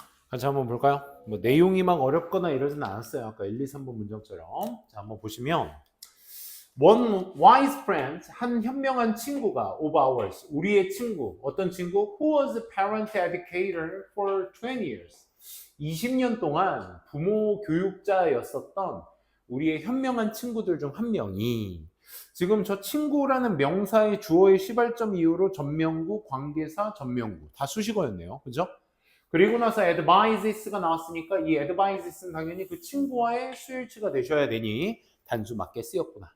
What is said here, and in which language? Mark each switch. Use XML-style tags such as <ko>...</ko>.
<ko>같이 한번 볼까요? 뭐 내용이 막 어렵거나 이러진 않았어요. 아까 1, 2, 3번 문장처럼. 자, 한번 보시면</ko> <en>One wise friend,</en> <ko>한 현명한 친구가 of ours, 우리의 친구, 어떤 친구?</ko> <en>Who was a parent educator for 20 years.</en> <ko>20년 동안 부모 교육자였었던 우리의 현명한 친구들 중 한 명이 지금 저 친구라는 명사의 주어의 시발점 이후로 전명구, 관계사, 전명구 다 수식어였네요. 그죠? 그리고 나서 advises가 나왔으니까 이 advises는 당연히 그 친구와의 수일치가 되셔야 되니 단수 맞게 쓰였구나.</ko>